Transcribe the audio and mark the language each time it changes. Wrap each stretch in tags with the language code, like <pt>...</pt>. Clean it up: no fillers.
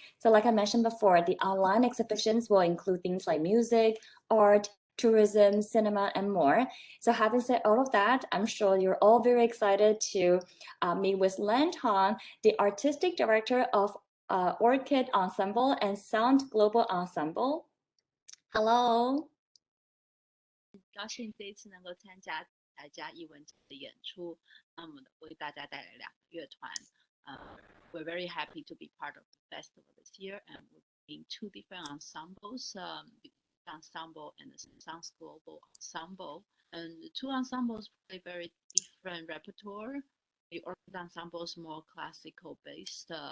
<en>So like I mentioned before, the online exhibitions will include things like music, art, tourism, cinema, and more. So having said all of that, I'm sure you're all very excited to meet with Lan Tong, the Artistic Director of Orchid Ensemble and Sound Global Ensemble. Hello.</en> <zh>很高兴这一次能够参加台家艺文节的演出，那么为大家带来2个乐团。</zh> <en>We're very happy to be part of the festival this year, and we're in 2 different ensembles, the ensemble and the Sounds Global Ensemble. And the 2 ensembles play very different repertoire. The Orchid Ensemble is more classical based.</en>